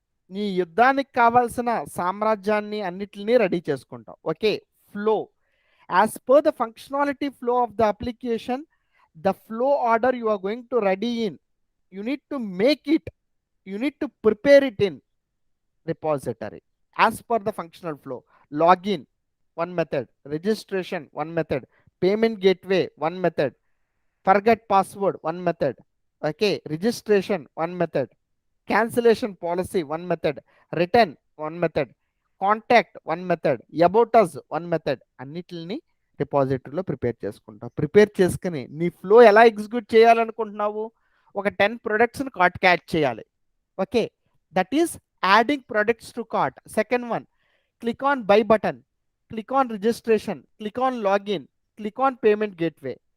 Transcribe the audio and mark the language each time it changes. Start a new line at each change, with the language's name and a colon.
Telugu: నీ యుద్ధానికి కావాల్సిన సామ్రాజ్యాన్ని అన్నిటిని రెడీ చేసుకుంటావు.
English: Okay, flow as per the functionality flow of the application, the flow order you are going to ready in, you need to make it, you need to prepare it in repository as per the functional flow. Login one method, registration one method, payment gateway one method, forget password one method, okay, registration one method, cancellation policy one method, return one method, contact one method, about us one method.
Telugu: అన్నిటిని రిపాజిటరీలో prepare చేసుకుంటావు. Prepare చేసుకుని నీ flow ఎలా execute చేయాలనుకుంటున్నావు? ఒక 10 ప్రొడక్ట్స్ని కార్ట్కి add చేయాలి.
English: Okay, that is adding products to cart. Second one, click on buy button, click on registration, click on login, click on payment gateway.